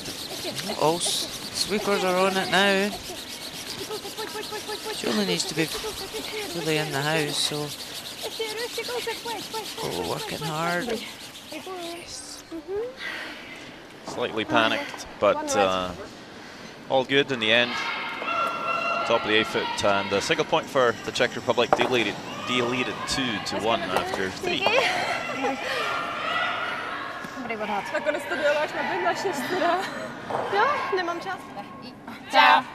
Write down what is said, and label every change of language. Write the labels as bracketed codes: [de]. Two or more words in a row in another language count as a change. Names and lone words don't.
[en] All sweepers are on it now. She only needs to be fully in the house, so we're working hard. Slightly panicked, but all good in the end. Top of the 8-foot, and a single point for the Czech Republic, deleted 2-1 after 3. [cs] Nakonec to děláš na 6 teda. Jo, nemám čas. [zh] 加油！